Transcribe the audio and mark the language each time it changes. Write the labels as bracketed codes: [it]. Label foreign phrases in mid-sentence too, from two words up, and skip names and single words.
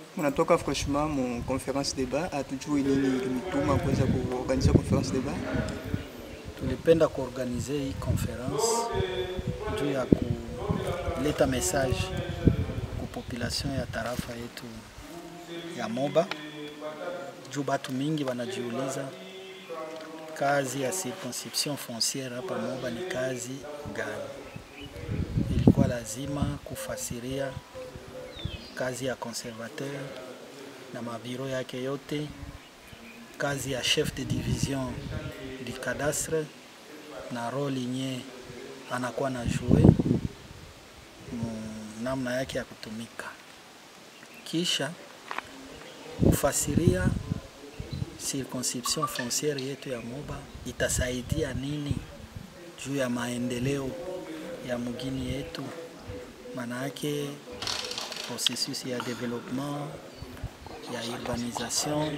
[sw] Unatoka [fr] franchement mon conférence débat [sw] hatujui nini limituma kuweza kuorganiza [fr] conférence débat. [sw] Tulipenda kuorganize hii conference juu ya kuleta message ku population ya tarafa yetu ya Moba. Juu batu mingi wanajiuliza kazi ya [fr] circonscription foncière [sw] hapa Moba ni kazi gani. Ilikuwa lazima kufasiria kazi ya conservateur na mabiro yake yote, kazi ya [fr] chef de division du cadastre [sw] na role nye anakuwa na jouer namna yake ya kutumika. Kisha kufasiria [fr] circonscription foncière [sw] yetu ya Moba itasaidia nini juu ya maendeleo ya mugini yetu, maana yake processus ya développement ya urbanisation.